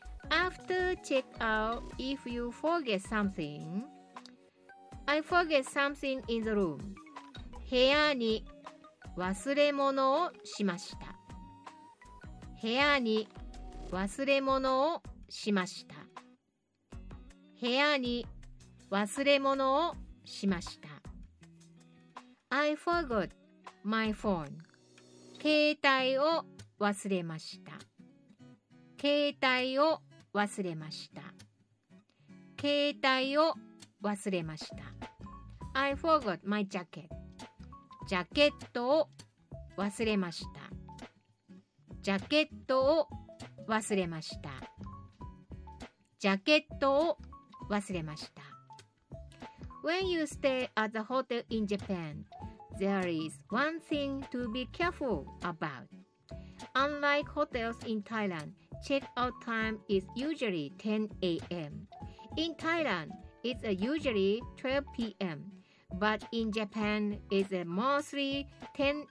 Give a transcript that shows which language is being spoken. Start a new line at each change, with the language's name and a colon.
English: After check out, if you forget something, I forget something in the room.
Japanese: 部屋に忘れ物をしました。部屋に忘れ物をしました。部屋に忘れ物をしました。
English: I forgot my phone.
Japanese: 携帯を忘れました。携帯を忘れました。携帯を忘れました。
English: I forgot my jacket.
Japanese: ジャケットを忘れました。ジャケットを忘れました。ジャケットを忘れました。
English: When you stay at the hotel in Japan, there is one thing to be careful about. Unlike hotels in Thailand, check-out time is usually 10 a.m. In Thailand, it's usually 12 p.m. But in Japan, it's mostly 10 a.m.